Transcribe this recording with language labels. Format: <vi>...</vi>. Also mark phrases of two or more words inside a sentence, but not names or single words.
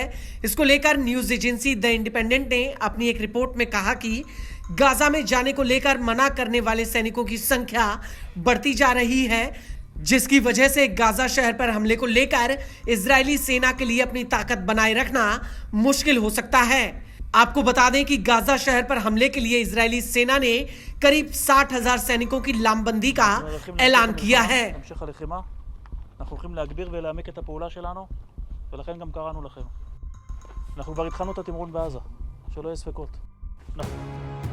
<hi>इसको लेकर</hi> <en>news agency</en> <hi>द इंडिपेंडेंट ने अपनी एक रिपोर्ट में कहा कि गाजा में जाने को लेकर मना करने वाले सैनिकों की संख्या बढ़ती जा रही है, जिसकी वजह से गाजा शहर पर हमले को लेकर इजरायली सेना के लिए अपनी ताकत बनाए रखना मुश्किल हो सकता है। आपको बता दें कि गाजा शहर पर हमले के लिए इजरायली सेना ने करीब 60,000 सैनिकों की लामबंदी का ऐलान किया है।</hi> <he>אנחנו הולכים להגביר ולהעמיק את הפעולה שלנו, ולכן גם קראנו לכם. אנחנו כבר התחלנו את התמרון בעזה, שלא יהיה ספקות.</he>